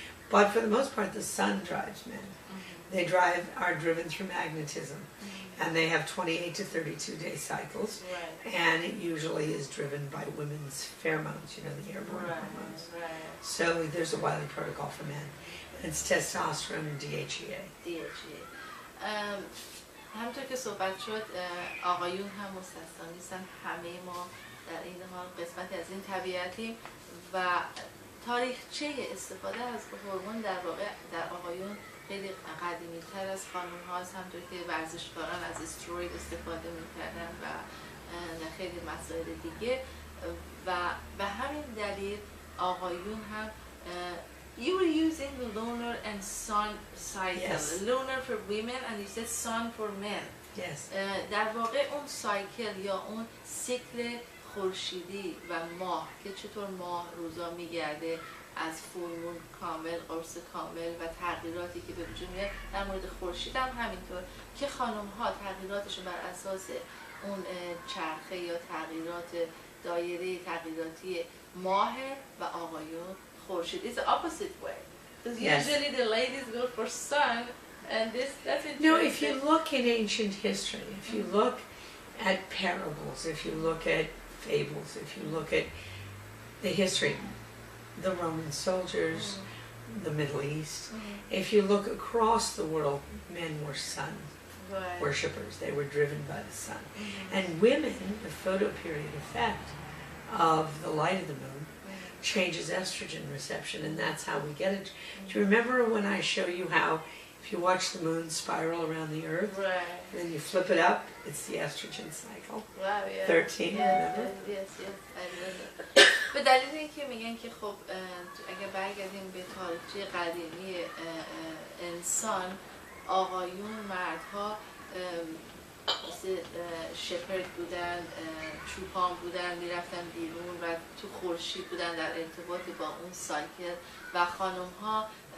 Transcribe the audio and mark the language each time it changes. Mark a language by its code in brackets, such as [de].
[en] But for the most part, the sun drives men. They are driven through magnetism, and they have 28 to 32 day cycles, Right. and it usually is driven by women's pheromones, you know, the airborne hormones. Right. So there's a Wiley protocol for men. It's testosterone and DHEA. DHEA. [fa] همونطور که صحبت شد آقایون هم مستثنا نیستن، همه ما در این حال قسمتی از این طبیعتیم و تاریخچه استفاده از هورمون در واقع در آقایون خیلی قدیمی تر از خانم هاست، همونطور که ورزشکاران از استروید استفاده میکردن و خیلی مسائل دیگه و به همین دلیل آقایون هم [en] you were using the lunar and sun cycle. Yes. Lunar for women and you said sun for men. Yes. [fa] در واقع اون سایکل یا اون سیکل خورشیدی و ماه که چطور ماه روزا میگرده از فولمون کامل، قرص کامل و تغییراتی که به وجود میاد، در مورد خورشید هم همینطور که خانم ها تغییراتشون بر اساس اون چرخه یا تغییرات دایره تغییراتی ماه و آقایون خورشید. [en] It's the opposite way. Because Yes. usually the ladies go for sun and that's interesting. No, if you look in ancient history, if you look at parables, if you look at fables, if you look at the history, the Roman soldiers, the Middle East, if you look across the world, men were sun Right. worshippers. They were driven by the sun. And women, the photoperiod effect of the light of the moon changes estrogen reception, and that's how we get it. Do you remember when I show you how if you watch the moon spiral around the earth, Right. and then you flip it up, it's the estrogen cycle. Wow, yeah. 13, remember? Yes, I remember. [fa] به دلیل اینکه میگن که خب اگه برگردیم به تاریخچه قدیمی انسان، آقایون مردها مثل شپرد بودن، چوپان بودن، میرفتن بیرون و تو خورشید بودن در ارتباط با اون سایکل و خانم ها